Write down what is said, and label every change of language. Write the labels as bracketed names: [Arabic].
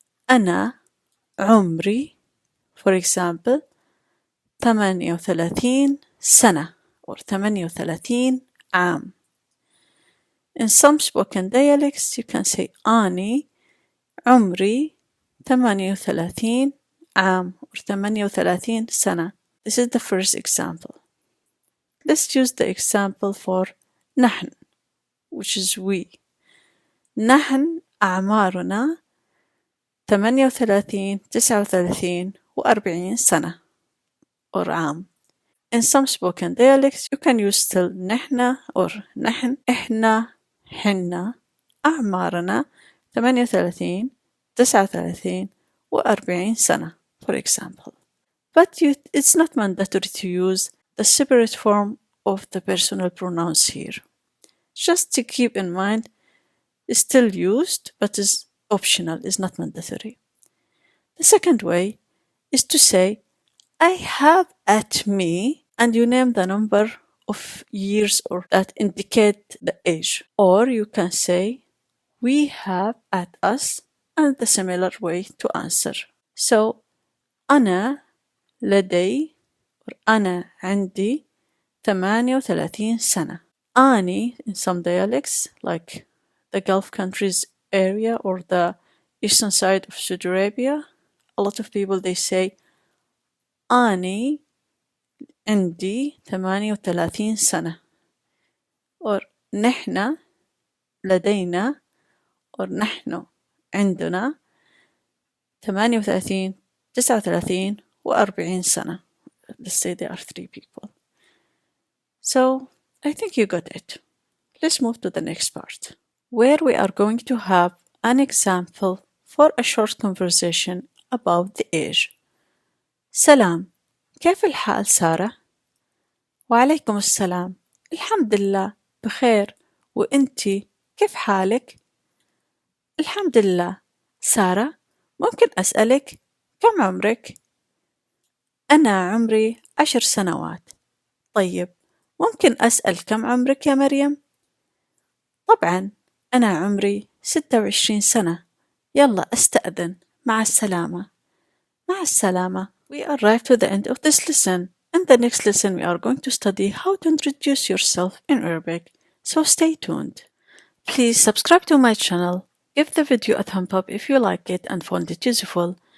[Arabic] أنا عمري, [English] for example, [Arabic] 38 سنة or 38 عام. [English] In some spoken dialects, you can say [Arabic] أني عمري 38 عام [English] or 38 سنة. This is the first example. Let's use the example for نحن, which is we. [Arabic] نحن أعمارنا 38 39 و40 سنة or عام. [English] In some spoken dialects, you can use still نحن or نحن, [Arabic] إحنا, حنا, أعمارنا 38 39 و40 سنة, [English] for example. But it's not mandatory to use the separate form of the personal pronouns here. Just to keep in mind, it's still used, but is optional, is not mandatory. The second way is to say, I have at me, and you name the number of years or that indicate the age. Or you can say, we have at us, and the similar way to answer. [Arabic] So, أنا لدي or أنا عندي 38 سنة. [English] أني in some dialects like the Gulf countries area or the eastern side of Saudi Arabia, a lot of people they say [Arabic] أني عندي 38 سنة [English] or [Arabic] نحن لدينا [English] or [Arabic] نحن عندنا 38 39 و40 سنة. [English] Let's say there are three people. So I think you got it. Let's move to the next part, where we are going to have an example for a short conversation about the age. [Arabic] سلام، كيف الحال سارة؟ وعليكم السلام، الحمد لله بخير، وإنتي كيف حالك؟ الحمد لله. سارة، ممكن أسألك كم عمرك؟ أنا عمري 10 سنوات. طيب، ممكن أسأل كم عمرك يا مريم؟ طبعا، أنا عمري 26 سنة. يلا أستأذن. مع السلامة. مع السلامة. [English] We arrived to the end of this lesson. In the next lesson, we are going to study how to introduce yourself in Arabic. So stay tuned. Please subscribe to my channel. Give the video a thumb up if you like it and found it useful.